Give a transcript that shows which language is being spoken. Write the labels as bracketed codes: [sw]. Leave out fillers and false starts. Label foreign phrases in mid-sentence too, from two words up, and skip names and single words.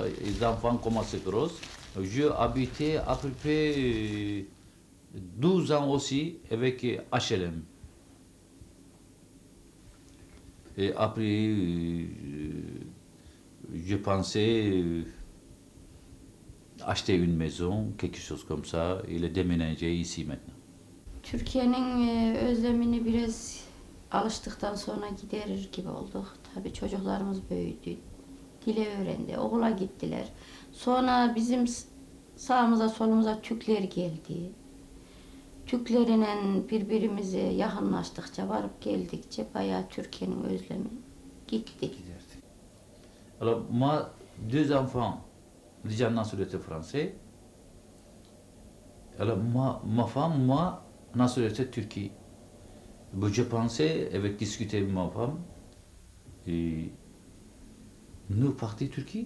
[fr] Les enfants commencent à grosses. J'ai habité à peu près 12 ans aussi avec HLM. Et après, je pensais acheter une maison, quelque chose comme ça, et le déménager ici maintenant. [tr] Türkiye'nin özlemini biraz alıştıktan sonra giderir gibi olduk. Tabii çocuklarımız büyüdü. Dili öğrendi. Okula gittiler. Sonra bizim sağımıza solumuza Türkler geldi. Türklerle birbirimize yakınlaştıkça, varıp geldikçe bayağı Türkiye'nin özlemi gitti. [fr] Alors, moi, 2 enfants, déjà nationalité français. Alors, ma femme, moi, nationalité Turquie. Je pensais, avec discuter avec ma femme, et nous partir Turquie.